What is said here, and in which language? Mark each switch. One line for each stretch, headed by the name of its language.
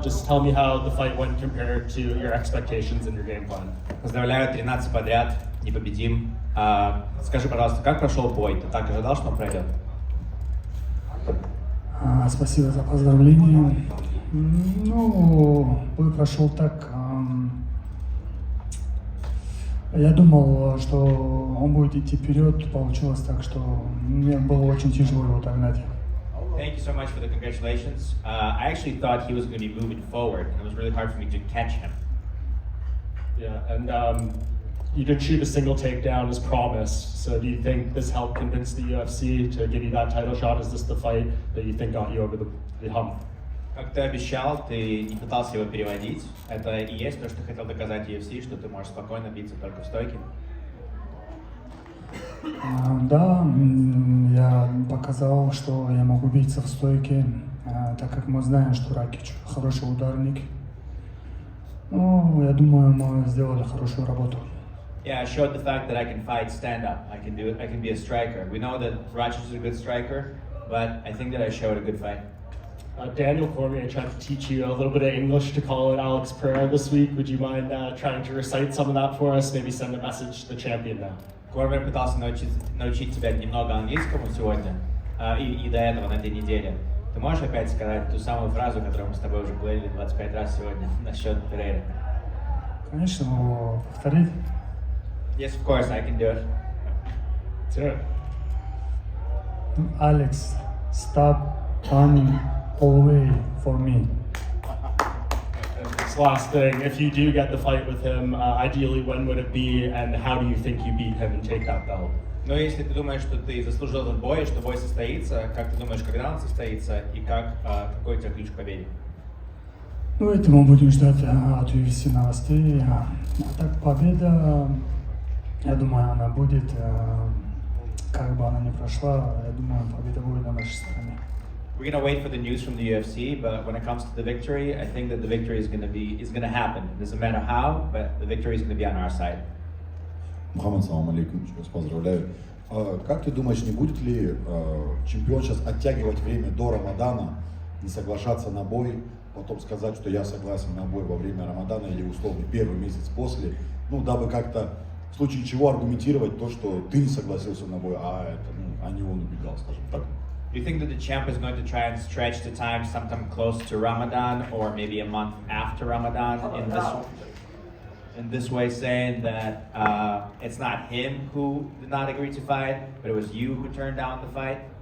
English: Just tell me how the fight went compared to your expectations and your game plan.
Russian: Поздравляю, 13 подряд, непобедим. Скажи, пожалуйста, как прошел бой? Ты так ожидал, что он пройдет? Спасибо за поздравления. Ну, бой прошел так. Я думал, что он будет идти вперед. Получилось так, что мне было очень тяжело его догнать.
English: Thank you so much for the congratulations. I actually thought he was going to be moving forward, and it was really hard for me to catch him. Yeah, and you did shoot a single takedown as promised. So do you think this helped convince the UFC to give you that title shot? Is this the fight that you think got you over the hump?
Russian: Как ты обещал, ты не пытался его переводить. Это и есть то, что хотел доказать UFC, что ты можешь спокойно биться только в стойке. Да, я показал, что я могу биться в стойке, так как мы знаем, что Ракич хороший ударник. Ну, я думаю, мы сделали хорошую работу.
English: Yeah, I showed the fact that I can fight stand up. I can do it. I can be a striker. We know that Racich is a good striker, but I think that I showed a good fight. Daniel Cormier tried to teach you a little bit of English to call out Alex Pereira this week. Would you mind trying to recite some of that for us? Maybe send a message to the champion now.
Russian: Кормер пытался научить тебя немного английскому сегодня и до этого на этой неделе. Ты можешь опять сказать ту самую фразу, которую мы с тобой уже говорили 25 раз сегодня насчет Перейры? Конечно, но повторить.
English: Yes, of course, I can do it. Sure. Alex, stop running away for me. This last thing, if you do get the fight with him, ideally when would it be, and how do you think you beat him and take that belt?
Russian: Но если ты думаешь, что ты заслужил этот бой, что бой состоится, как ты думаешь, когда он состоится, и какой у тебя ключ к победе? Ну, это мы будем ждать от UFC новостей. А так, победа, я думаю, она будет, как бы она ни прошла, я думаю, победа будет на нашей стороне.
English: We're gonna wait for the news from the UFC, but when it comes to the victory, I think that the victory is gonna happen. It doesn't matter how, but the victory is gonna be on our side.
Russian: Мухаммад, салам алейкум, еще раз поздравляю. Как ты думаешь, не будет ли чемпион сейчас оттягивать время до Рамадана, не соглашаться на бой, потом сказать, что я согласен на бой во время Рамадана или условно первый месяц после, ну, дабы как-то в случае чего аргументировать то, что ты не согласился на бой, а не он убегал, скажем так.
English: Do you think that the champ is going to try and stretch the time sometime close to Ramadan or maybe a month after Ramadan in this way, saying that it's not him who did not agree to fight, but it was you who turned down the fight?